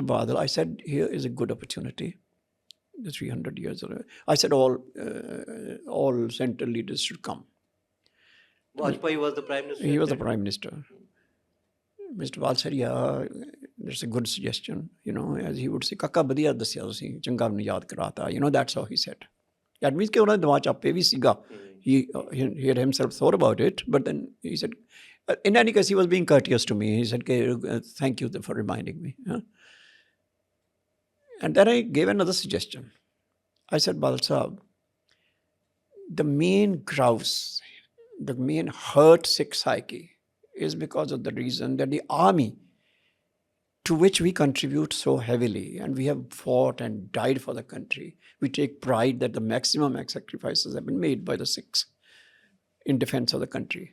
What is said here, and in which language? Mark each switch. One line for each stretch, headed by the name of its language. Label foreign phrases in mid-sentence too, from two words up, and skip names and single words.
English: Badal, I said, here is a good opportunity. The 300 years. I said all central leaders should come. Vajpayee was the Prime Minister? He was the Prime Minister. Mr. Badal said, yeah, that's a good suggestion. As he would say,
Punjabi: ਕਾਕਾ ਬੜ੍ਹੀਆ ਦੱਸਿਆ ਤੁਸੀਂ ਚੰਗਾ ਮੈਨੂੰ ਯਾਦ ਕਰਾਤਾ.
English: That's how he said. That means that
Punjabi: ਉਹਨੇ ਦਿਮਾਗ ਚ ਆਪੇ ਵੀ ਸੀਗਾ.
English: He had himself thought about it, but then he said, in any case, he was being courteous to me. He said, thank you for reminding me. And then I gave another suggestion. I said, Badal Sahab, the main grouse, the main hurt Sikh psyche is because of the reason that the army, to which we contribute so heavily, and we have fought and died for the country, we take pride that the maximum sacrifices have been made by the Sikhs in defense of the country.